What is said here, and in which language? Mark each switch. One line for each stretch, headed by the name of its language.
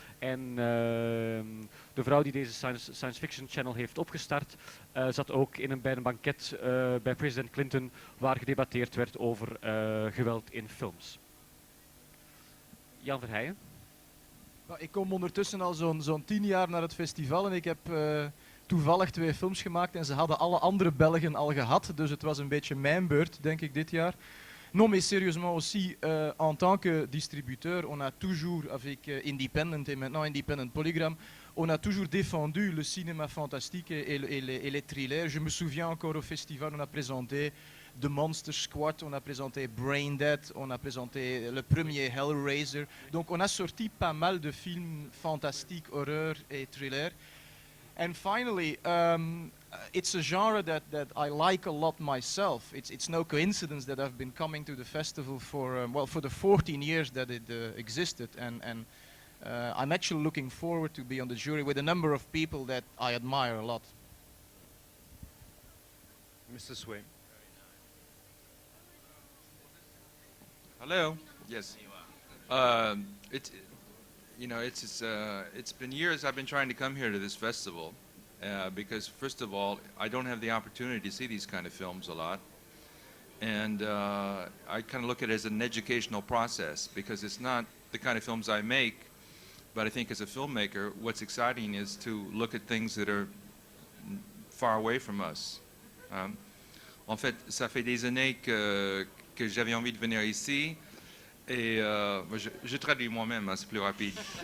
Dutch: En de vrouw die deze science fiction channel heeft opgestart, zat ook bij een banket bij president Clinton, waar gedebatteerd werd over geweld in films. Jan Verheijen? Ik kom ondertussen al zo'n 10 jaar naar het festival en ik heb toevallig 2 films gemaakt en ze hadden alle andere Belgen al gehad, dus het was een beetje mijn beurt, denk ik, dit jaar.
French: Non, mais sérieusement aussi, en tant que distributeur, on a toujours, avec Independent et maintenant Independent Polygram, on a toujours défendu le cinéma fantastique et les thrillers. Je me souviens encore au festival, on a présenté The Monster Squad, on a présenté Brain Dead, on a présenté le premier Hellraiser. Donc on a sorti pas mal de films fantastiques, horreur et thriller.
English: And finally, it's a genre that I like a lot myself. It's no coincidence that I've been coming to the festival for for the 14 years that it existed, and I'm actually looking forward to be on the jury with a number of people that I admire a lot. Mr. Sway. Hello. Yes. It's been years I've been trying to come here to this festival because, first of all, I don't have the opportunity to see these kind of films a lot, and I kind of look at it as an educational process because it's not the kind of films I make, but I think as a filmmaker, what's exciting is to look at things that are far away from us.
French: En fait, ça fait des années que j'avais envie de venir ici. Et je traduis moi-même, hein, c'est plus rapide.